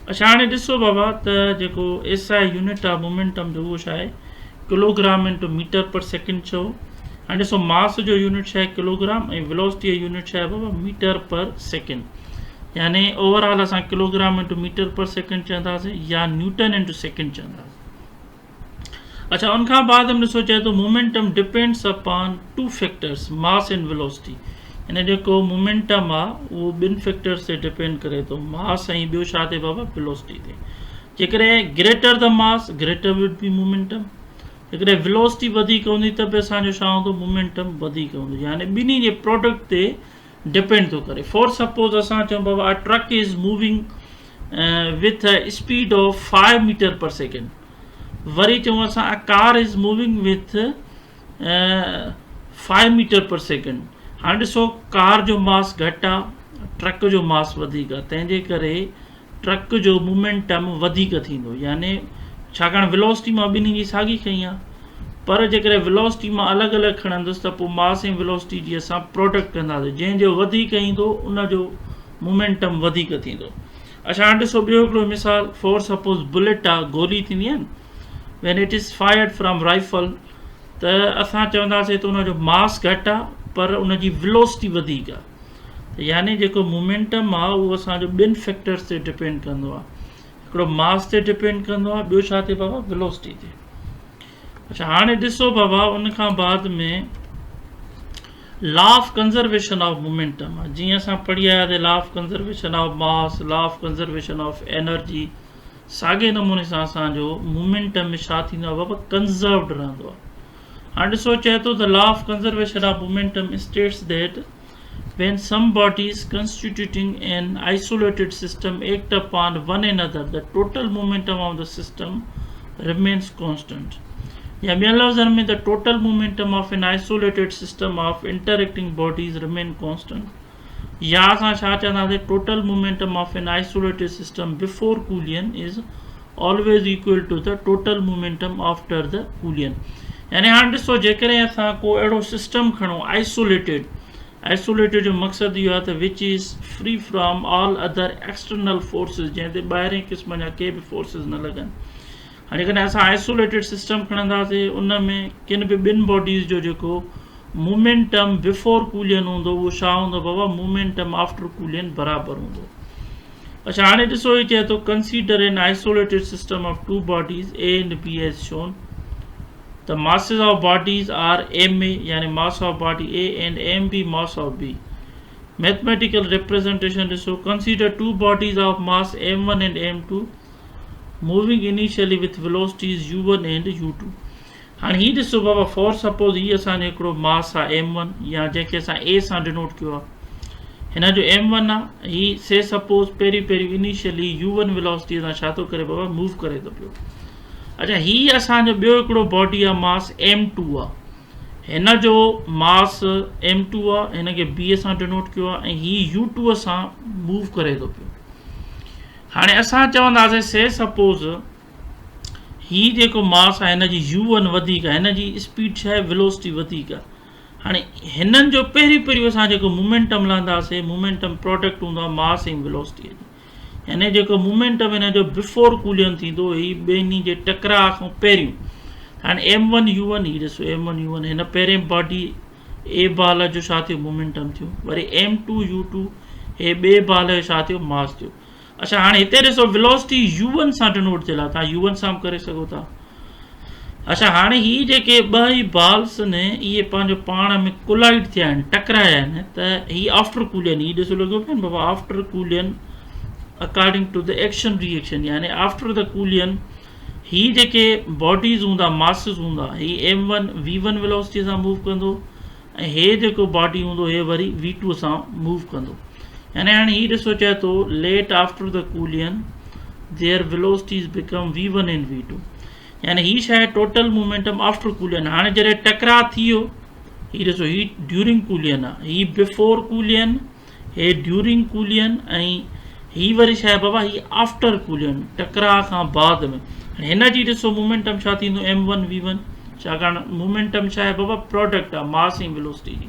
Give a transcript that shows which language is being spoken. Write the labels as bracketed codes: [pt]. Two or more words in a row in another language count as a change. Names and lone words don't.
[sd] अच्छा हाणे ॾिसो बाबा त जेको [en] SI unit [sd] आहे मोमेंटम जो उहो छा आहे [en] kilogram into meter per second [sd] चओ। हाणे ॾिसो मास जो यूनिट छा आहे किलोग्राम ऐं वेलोसिटी जो यूनिट छा आहे बाबा [en] meter per second [sd] यानी ओवरऑल असां [en] kilogram into meter per second [sd] चवंदासीं या [en] newton into second [sd] चवंदासीं। अच्छा उनखां बाद में ॾिसो चए थो [en] momentum depends upon 2 factors mass and velocity [sd] यानी जेको मोमेंटम आहे उहो 2 फैक्टर्स ते डिपेंड करे थो मास ऐं ॿियो छा ते बाबा वेलोसिटी ते। जेकॾहिं [en] greater the mass greater will be momentum [sd] जेकॾहिं वेलोसिटी वधीक हूंदी त बि असांजो छा हूंदो मोमेंटम वधीक हूंदो यानी ॿिन्ही जे प्रोडक्ट ते डिपेंड थो करे। [en] for suppose [sd] असां चऊं बाबा [en] a truck is moving with a speed of 5 meter per second [sd] वरी चऊं असां [en] a car is moving with 5 meter per second. [sd] हाणे ॾिसो कार जो मास घटि आहे ट्रक जो मास वधीक आहे तंहिंजे करे ट्रक जो मोमेंटम वधीक थींदो यानी छाकाणि वेलोसिटी मां ॿिन्ही जी साॻी खई आहे पर जेकॾहिं वेलोसिटी मां अलॻि अलॻि खणंदुसि त पोइ मास ऐं वेलोसिटी जी असां प्रोडक्ट कंदासीं जंहिंजो वधीक ईंदो उनजो मोमेंटम वधीक थींदो। अच्छा हाणे ॾिसो ॿियो हिकिड़ो मिसाल [en] for suppose [sd] बुलेट आहे गोली थींदी आहे न [en] when it is fired from rifle [sd] त असां चवंदासीं त उनजो मास घटि आहे पर उनजी वेलोसिटी वधीक आहे यानी जेको मोमेंटम आहे उहो असांजो 2 फैक्टर्स ते डिपेंड कंदो आहे हिकिड़ो मास ते डिपेंड कंदो आहे ॿियो छा ते बाबा वेलोसिटी ते। अच्छा हाणे ॾिसो बाबा उनखां बाद में [en] law of conservation of momentum [sd] आहे जीअं असां पढ़ी आयासीं [en] law of conservation of mass law of conservation of energy [sd] साॻे नमूने सां असांजो मोमेंटम में छा थींदो आहे बाबा कंज़र्व्ड रहंदो आहे। हाणे ॾिसो चए थो [en] the law of conservation of momentum states that when some bodies constituting an isolated system act upon one another, the total momentum of the system remains constant. [sd] या ॿियनि लफ़्ज़नि में [en] the total momentum of an isolated system of interacting bodies remain constant. [sd] या असां छा चवंदासीं [en] total momentum of an isolated system before collision is always equal to the total momentum after the collision. [sd] यानी हाणे ॾिसो जेकॾहिं असां को अहिड़ो सिस्टम खणो आइसोलेटेड जो मक़सदु इहो आहे त [en] which is free from all other external forces [sd] जंहिं ते ॿाहिरें क़िस्म जा के बि फोर्सिस न लॻनि. हाणे जेकॾहिं असां [en] isolated system [sd] खणंदासीं उन में किन बि ॿिनि बॉडीज़ जो जेको [en] momentum before collision [sd] हूंदो उहो छा हूंदो बाबा [en] momentum after collision [sd] बराबरि हूंदो. अच्छा हाणे ॾिसो ही चए थो [en] consider an isolated system of two bodies A and B as shown. The masses of bodies are ma यानी mass of body A and mb mass of B. Mathematical representation is so consider two bodies of mass m1 and m2 moving initially with velocities u1 and u2. [sd] हाणे ही ॾिसो बाबा [en] for suppose [sd] ही असांजो हिकिड़ो मास आहे m1 या जंहिंखे असां a सां डिनोट कयो आहे. हिन जो m1 आहे ही [en] say suppose [sd] पहिरीं इनिशियली u1 वेलोसिटी सां छा थो करे बाबा मूव करे थो पियो. अच्छा ही असांजो ॿियो हिकिड़ो बॉडी आहे मास m2 आहे. हिन जो मास m2 आहे हिन खे b सां डिनोट कयो आहे ऐं ही u2 सां मूव करे थो पियो. हाणे असां चवंदासीं [en] say suppose [sd] ही जेको मास आहे हिन जी u1 वधीक आहे हिन जी स्पीड छा आहे वेलोसिटी वधीक आहे. हाणे हिननि जो पहिरीं असां जेको मोमेंटम लहंदासीं [en] momentum product [sd] हूंदो आहे मास ऐं वेलोसिटी जी. यानी जेको मोमेंटम हिन जो [en] before collision [sd] थींदो ही ॿिन्ही जे टकराउ खां पहिरियों. हाणे m1 u1 ही ॾिसो m1 u1 हिन पहिरें बॉडी ए बाल जो छा थियो मोमेंटम थियो. वरी m2 u2 हे ॿिए बाल जो छा थियो मास थियो. अच्छा हाणे हिते ॾिसो वेलोसिटी u1 सां डिनोट थियल आहे तव्हां u1 सां करे सघो था. अच्छा हाणे ही जेके ॿ ई बाल्स आहिनि इहे पंहिंजो पाण में कोलाइड थिया आहिनि टकराया आहिनि त ही [en] after collision [sd] ही ॾिसो लॻो पियो न बाबा [en] after collision according to the action reaction [sd] यानी [en] after the collision [sd] ही जेके बॉडीज़ हूंदा मासिस हूंदा ही m1 v1 वेलोसिटी सां मूव कंदो ऐं हे जेको बॉडी हूंदो हे वरी v2 सां मूव कंदो. यानी हाणे ही ॾिसो चए थो [en] let after the collision their velocities become v1 and v2. [sd] यानी ही छा आहे [en] total momentum after collision. [sd] हाणे जॾहिं टकराउ थी वियो ही ॾिसो ही [en] during collision [sd] आहे ही [en] before collision [sd] हे [en] during collision [sd] ऐं ही वरी छा आहे बाबा ही [en] after collision [sd] टकराउ खां बाद में. हिन जी ॾिसो मोमेंटम छा थींदो m1 v1 छाकाणि मोमेंटम छा आहे बाबा प्रोडक्ट आहे मास ऐं वेलोसिटी जी.